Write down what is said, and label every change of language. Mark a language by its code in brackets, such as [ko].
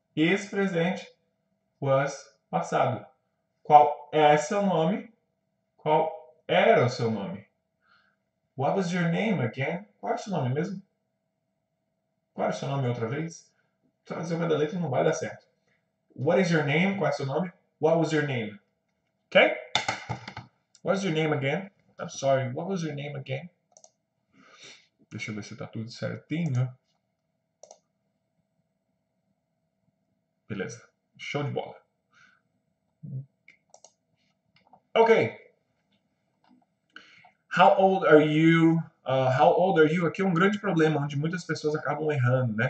[pt] Is presente, was passado. Qual é seu nome? Qual era o seu nome? [en] What was your name again? [pt] Qual é o seu nome mesmo? Qual é o seu nome outra vez? Trazer o cada letra não vai dar certo. [en] What is your name? [pt] Qual é o seu nome? [en] What was your name? Okay? What was your name again? I'm sorry, what was your name again? [pt] Deixa eu ver se tá tudo certinho. Beleza. Show de bola. [en] Ok. How old are you? How old are you? [pt] Aqui é um grande problema, onde muitas pessoas acabam errando, né?